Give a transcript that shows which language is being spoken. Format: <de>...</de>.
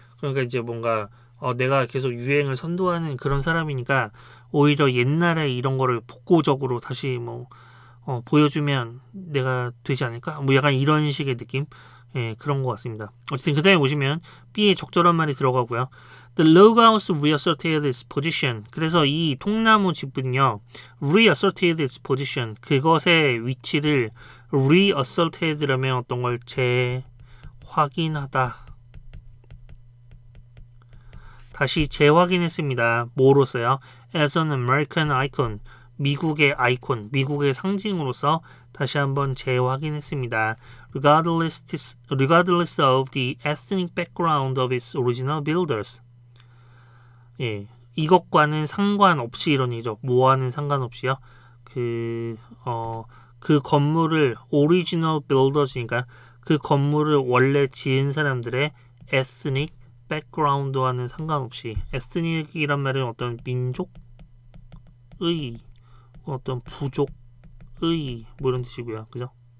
<ko>그러니까 이제 뭔가 내가 계속 유행을 선도하는 그런 사람이니까 오히려 옛날에 이런 거를 복고적으로 다시 보여주면 내가 되지 않을까? 뭐 약간 이런 식의 느낌? 예, 그런 것 같습니다. 어쨌든 그 다음에 보시면 B에 적절한 말이 들어가고요.</ko> <en>The log house reasserted its position.</en> <ko>그래서 이 통나무 집은요,</ko> <en>reasserted its position.</en> <ko>그것의 위치를 reasserted라면 어떤 걸 재확인하다. 다시 재확인했습니다. 뭐로써요?</ko> <en>As an American icon.</en> <ko>미국의 아이콘, 미국의 상징으로서 다시 한번 재확인했습니다.</ko> <en>Regardless of the ethnic background of its original builders.</en> <ko>예, 이것과는 상관없이 이런 얘기죠. 뭐와는 상관없이요. 그 건물을 original builders니까 그 건물을 원래 지은 사람들의</ko> <en>ethnic background</en> <ko>와는 상관없이 ethnic이란 말은 어떤 민족의 어떤 부족의 뭐 이런 뜻이고요. 그죠?</ko>